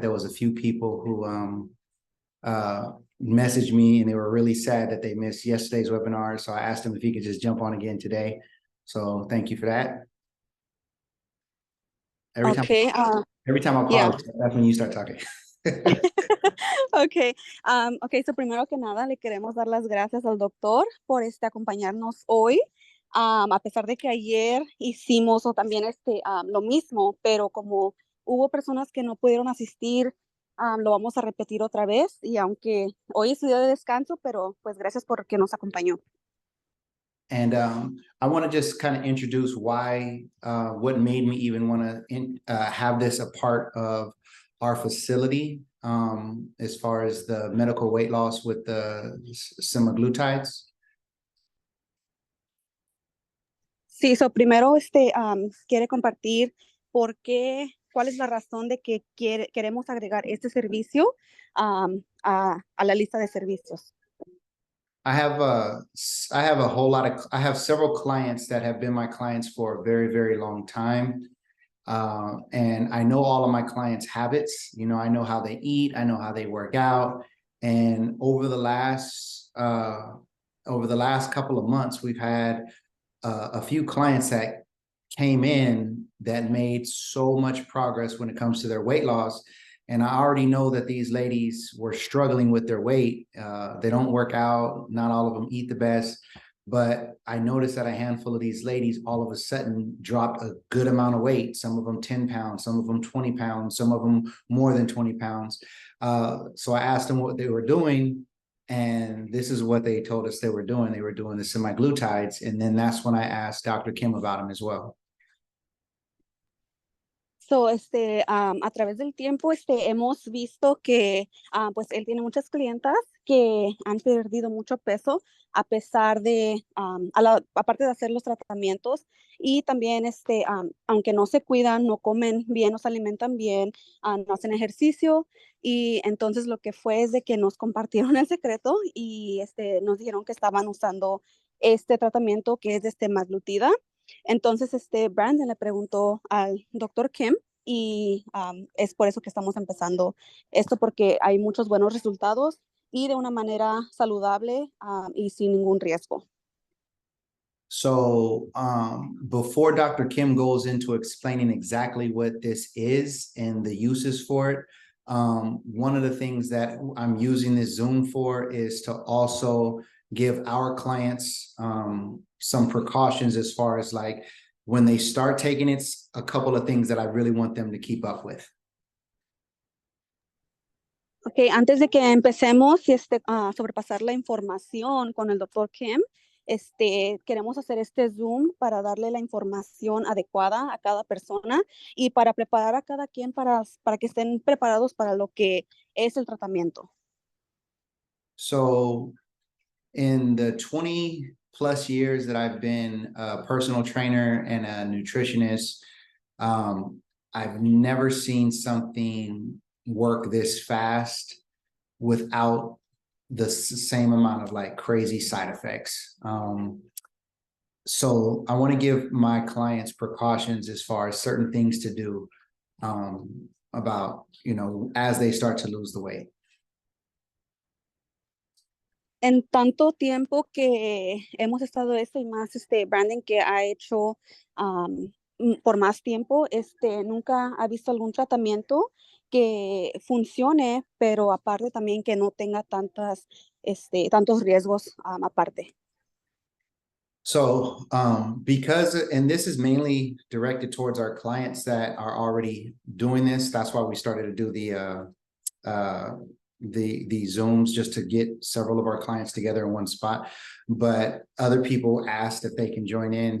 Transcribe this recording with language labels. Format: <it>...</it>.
<en>There was a few people who messaged me and they were really sad that they missed yesterday's webinar. So I asked him if he could just jump on again today. So thank you for that. Every time I pause, that's when you start talking. Okay.</en> <es>So primero que nada le queremos dar las gracias al doctor por acompañarnos hoy. A pesar de que ayer hicimos o también lo mismo, pero como hubo personas que no pudieron asistir, lo vamos a repetir otra vez. Y aunque hoy es día de descanso, pero pues gracias por que nos acompañó.</es> <en>And I want to just kind of introduce why, what made me even want to have this a part of our facility, as far as the medical weight loss with the semaglutides.</en> <es>Sí, primero quiere compartir cuál es la razón de que queremos agregar este servicio a la lista de servicios.</es> <en>I have a whole lot of, I have several clients that have been my clients for a very, very long time. And I know all of my clients' habits. You know, I know how they eat, I know how they work out. And over the last couple of months, we've had a few clients that came in that made so much progress when it comes to their weight loss. And I already know that these ladies were struggling with their weight. They don't work out. Not all of them eat the best. But I noticed that a handful of these ladies all of a sudden dropped a good amount of weight. Some of them 10 pounds, some of them 20 pounds, some of them more than 20 pounds. So I asked them what they were doing. And this is what they told us they were doing. They were doing the semaglutides. And then that's when I asked Dr. Kim about them as well.</en> <es>So, a través del tiempo, hemos visto que, pues, él tiene muchas clientas que han perdido mucho peso a pesar de, aparte de hacer los tratamientos y también, aunque no se cuidan, no comen bien, no se alimentan bien, no hacen ejercicio. Y entonces lo que fue es de que nos compartieron el secreto y, nos dijeron que estaban usando este tratamiento que es de semaglutida. Entonces, Brandon le preguntó al doctor Kim y es por eso que estamos empezando esto, porque hay muchos buenos resultados y de una manera saludable y sin ningún riesgo.</es> <en>So before Dr. Kim goes into explaining exactly what this is and the uses for it, one of the things that I'm using this Zoom for is to also give our clients some precautions as far as like when they start taking it, a couple of things that I really want them to keep up with.</en> <es>Okay, antes de que empecemos y sobrepasar la información con el Dr. Kim, queremos hacer este Zoom para darle la información adecuada a cada persona y para preparar a cada quien para que estén preparados para lo que es el tratamiento.</es> <en>So in the 20 plus years that I've been a personal trainer and a nutritionist, I've never seen something work this fast without the same amount of like crazy side effects. So I want to give my clients precautions as far as certain things to do about, you know, as they start to lose the weight.</en> <es>En tanto tiempo que hemos estado y más Brandon que ha hecho por más tiempo, nunca ha visto algún tratamiento que funcione, pero aparte también que no tenga tantos riesgos aparte.</es> <en>So because, and this is mainly directed towards our clients that are already doing this, that's why we started to do the the Zooms just to get several of our clients together in one spot, but other people asked if they can join in.</en>